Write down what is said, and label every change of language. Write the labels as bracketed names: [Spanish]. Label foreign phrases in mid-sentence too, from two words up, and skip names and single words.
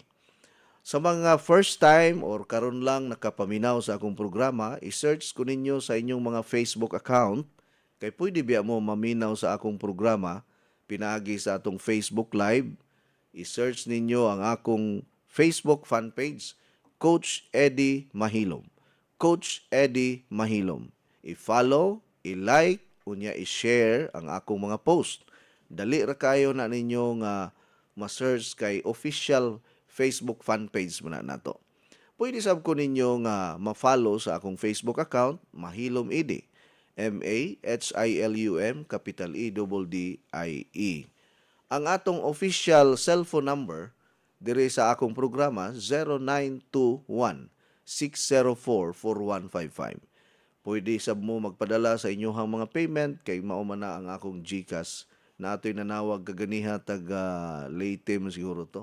[Cebuano] Sa mga [English] first time [Cebuano] or karon lang nakapaminaw sa akong programa, i-search ko ninyo sa inyong mga Facebook account, kay pwede biya mo maminaw sa akong programa, pinagi sa atong Facebook Live. I-search ninyo ang akong Facebook [English] fan page, [Cebuano] Coach Eddie Mahilom. Coach Eddie Mahilom. I-follow, i-like, unya i-share ang akong mga post. Dali ra kayo na ninyo nga ma-search kay official Facebook [English] fan page [Cebuano] mo na nato. Pwede sab ko ninyo nga ma-follow sa akong Facebook account, Mahilom Edi. M-A-H-I-L-U-M, capital E-D-D-I-E. Ang atong [English] official cellphone number [Cebuano] diri sa akong programa 0921-604-4155. Pwede sab mo magpadala sa inyohang mga payment kay mao man na ang akong GCash na ato'y nanawag kaganiha taga Leyte siguro to.